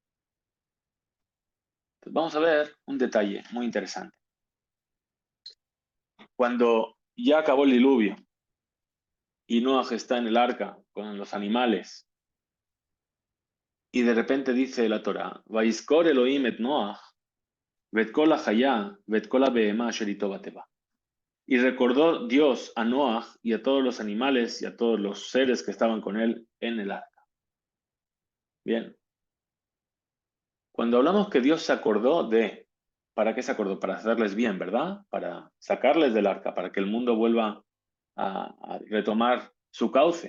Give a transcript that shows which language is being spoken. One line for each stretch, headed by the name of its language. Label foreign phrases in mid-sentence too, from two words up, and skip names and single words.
Spanish: Pues vamos a ver un detalle muy interesante. Cuando ya acabó el diluvio y Noaj está en el arca con los animales, y de repente dice la Torah,
Hebrew: ויזכור אלוהים את נח ואת כל החיה ואת כל הבהמה אשר איתו בתבה.
Spanish: Y recordó Dios a Noaj y a todos los animales y a todos los seres que estaban con él en el arca. Bien. Cuando hablamos que Dios se acordó ¿para qué se acordó? Para hacerles bien, ¿verdad? Para sacarles del arca, para que el mundo vuelva a retomar su cauce.